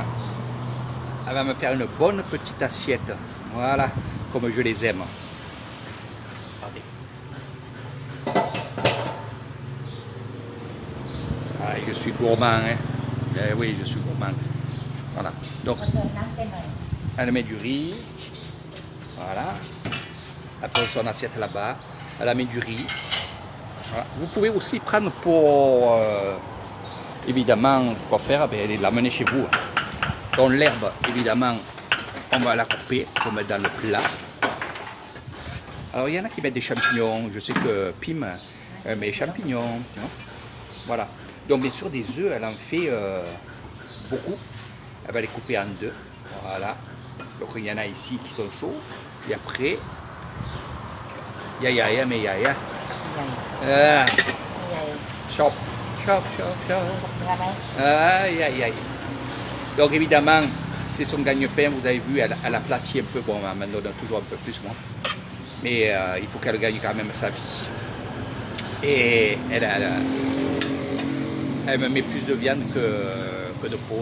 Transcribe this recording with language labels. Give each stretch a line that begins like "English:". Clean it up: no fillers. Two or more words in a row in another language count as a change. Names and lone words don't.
French: Elle va me faire une bonne petite assiette. Voilà, comme je les aime. Regardez. Ah, je suis gourmand. Hein. Eh oui, je suis gourmand. Voilà. Donc,
Thai: เติมน้ำเป็นหน่อย
French: elle met du riz. Voilà. Elle prend son assiette là-bas. Elle a mis du riz. Voilà. Vous pouvez aussi prendre pour, évidemment, quoi faire, l'amener chez vous. Donc l'herbe, évidemment, on va la couper pour mettre dans le plat. Alors il y en a qui mettent des champignons. Je sais que Pim met des champignons. Tu vois. Voilà. Donc bien sûr des œufs, elle en fait beaucoup. Elle va les couper en deux. Voilà. Donc il y en a ici qui sont chauds. Et après, Yaya, mais yaya.
Thai: ใหญ่
French: Ah,
Thai: ใหญ่
French: chop.
Thai: เนื้อไหม
French: Aïe, aïe, aïe. Donc évidemment, c'est son gagne-pain, vous avez vu, elle aplatit un peu. Bon, elle m'en donne toujours un peu plus, moi. Mais il faut qu'elle gagne quand même sa vie. Et elle me met plus de viande que de peau.